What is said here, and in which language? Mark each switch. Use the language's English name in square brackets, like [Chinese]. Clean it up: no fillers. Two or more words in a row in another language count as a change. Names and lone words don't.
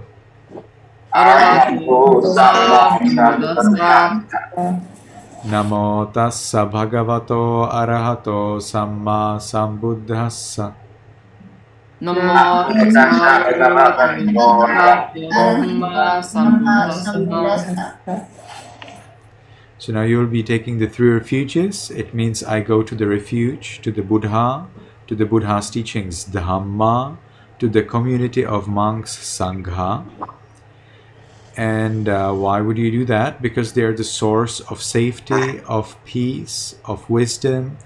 [Pali] arahato samma sambuddhassa. Namo tassa bhagavato arahato samma sambuddhassa. Namo tassa bhagavato arahato samma sambuddhassa. [English] So now you will be taking the 3 refuges. It means I go to the refuge, to the Buddha, to the Buddha's teachings, Dhamma, to the community of monks, Sangha. And why would you do that? Because they are the source of safety, of peace, of wisdom.